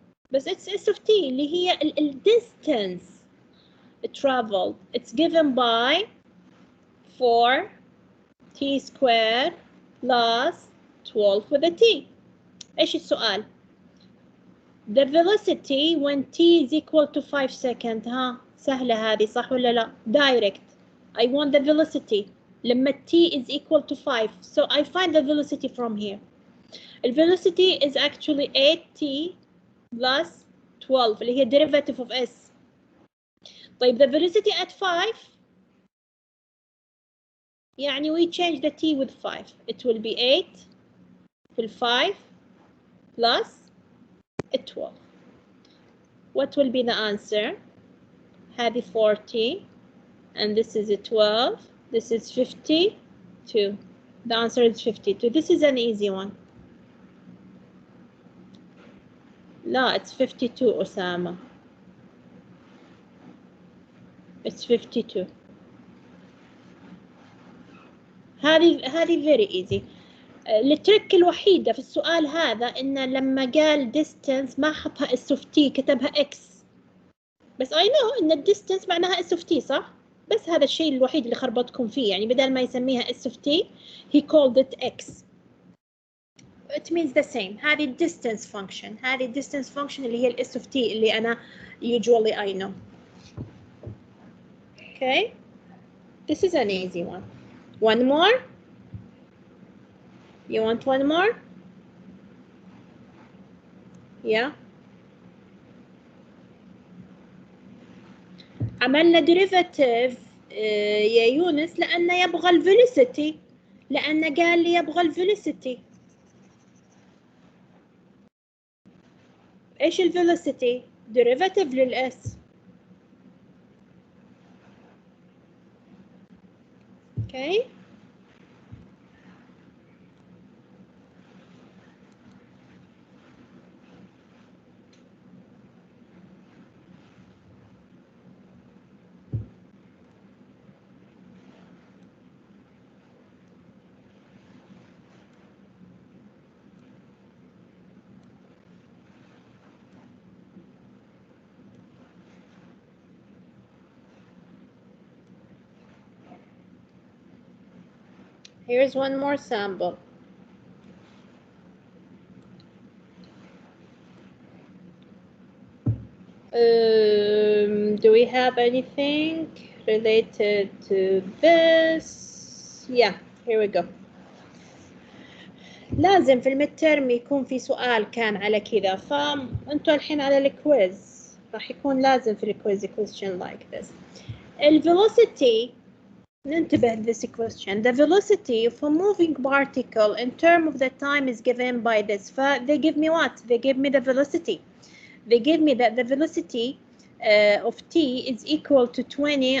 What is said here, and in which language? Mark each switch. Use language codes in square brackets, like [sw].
[ar] بس [en] it's s of t [ar] اللي هي ال [en] distance traveled. It's given by 4 t squared plus 12 with a t. [ar] إيش السؤال؟ [en] The velocity when t is equal to 5 seconds. [ar] ها سهلة هذه صح ولا لا؟ [en] Direct. I want the velocity [ar] لما [en] t is equal to 5. So I find the velocity from here. The velocity is actually 8t plus 12 [ar] اللي هي [en] derivative of s. [ar] طيب [en] the velocity at 5 [ar] يعني [en] we change the t with 5. It will be 8 [ar] في [en] 5 plus 12. What will be the answer? [ar] هذه [en] 40 and this is 12. This is 52. The answer is 52. This is an easy one. [ar] لا, [en] it's 52 أسامة. It's 52. [ar] هذه [en] very easy. [ar] الترك الوحيدة في السؤال هذا إن لما قال distance ما حطها s of t كتبها x. بس [en] I know [ar] إن distance معناها s of t صح؟ بس هذا الشيء الوحيد اللي خربطكم فيه يعني بدل ما يسميها s of t [en] he called it x. It means the same. هذه distance function. هذه distance function [ar] اللي هي ال [en] s of t [ar] اللي أنا [en] usually I know. Okay. This is an easy one. One more? You want one more? Yeah. [ar] عملنا derivative يا يونس لأنه يبغى ال velocity. لأنه قال لي يبغى ال velocity. إيش ال velocity؟ derivative لل s. [en] Okay. Here's one more sample. Do we have anything related to this? Yeah, here we go. [ar] لازم في المترم يكون في سؤال كان على كذا فأنتوا الحين على الكويز راح يكون لازم في الكويز [en] question like this. [ar] الvelocity ننتبه [en] this question. The velocity of a moving particle in terms of the time is given by this. They give me what? They give me the velocity. They give me that the velocity of t is equal to 20.